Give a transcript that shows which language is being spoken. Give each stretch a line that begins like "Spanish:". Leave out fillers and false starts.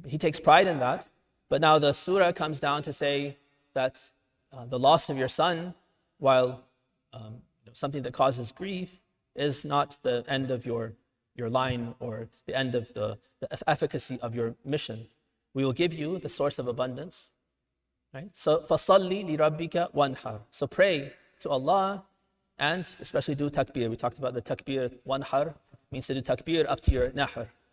English: But he takes pride in that. But now the surah comes down to say that the loss of your son, while something that causes grief, is not the end of your line or the end of the efficacy of your mission. We will give you the source of abundance. Right?
Arabic: So, فَصَلِّ لِرَبِّكَ وَانْحَرْ.
English: So pray to Allah and especially do takbir. We talked about the takbir, wanhar, means to do takbir up to your nahr.